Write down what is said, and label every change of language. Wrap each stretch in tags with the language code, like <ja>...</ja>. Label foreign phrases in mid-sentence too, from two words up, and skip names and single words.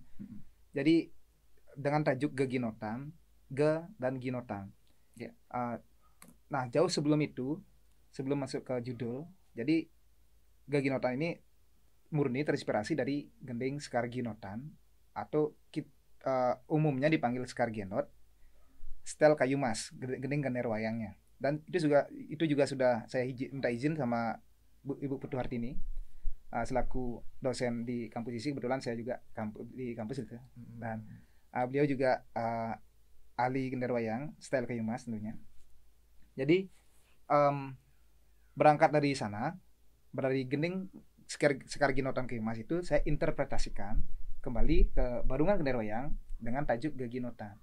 <id>Jadi dengan tajuk Geginotan, Ge dan Ginotan. Nah, jauh sebelum itu, sebelum masuk ke judul, jadi Geginotan ini murni terinspirasi dari gending Sekar Ginotan atau umumnya dipanggil Sekar Genot, stel kayu mas, gending ganer wayangnya. Dan itu juga sudah saya minta izin sama Ibu Putu Hartini selaku dosen di kampus ISI. Kebetulan saya juga di kampus itu, dan beliau juga ahli ganer wayang style kayu mas tentunya. Jadi berangkat dari sana, dari gending Sekar Ginotan kayu mas itu saya interpretasikan kembali ke barungan ganer wayang dengan tajuk Geginotan.</id>